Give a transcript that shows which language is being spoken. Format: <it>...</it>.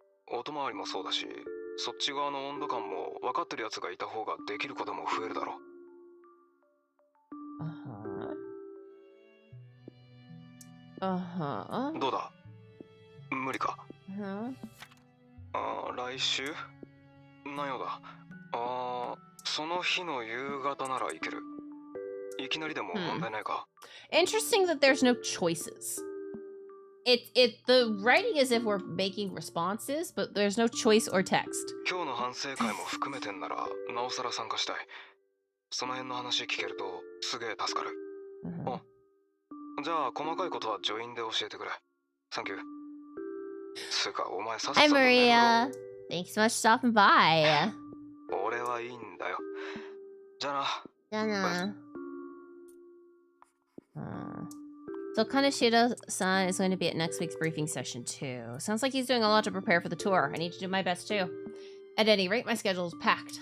<ja>音回りもそうだし、そっち側の温度感も分かってるやつがいた方ができることも増えるだろう。どうだ？無理か？来週？なようだ。その日の夕方ならいける。いきなりでも問題ないか？</ja> <en>Interesting that there's no choices. The writing is if we're making responses, but there's no choice or text.</en> <ja>今日の反省会も含めてんならなおさら参加したい。その辺の話聞けるとすげえ助かる。じゃあ細かいことはジョインで教えてくれ。サンキュー。つうかお前さっさと。</ja> <en>Hi Maria. Thanks so much for stopping by.</en> <ja>俺はいいんだよ。じゃあな。じゃあな。</ja> <en>So Kaneshiro-san is going to be at next week's briefing session too. Sounds like he's doing a lot to prepare for the tour. I need to do my best too. At any rate, my schedule is packed.</en>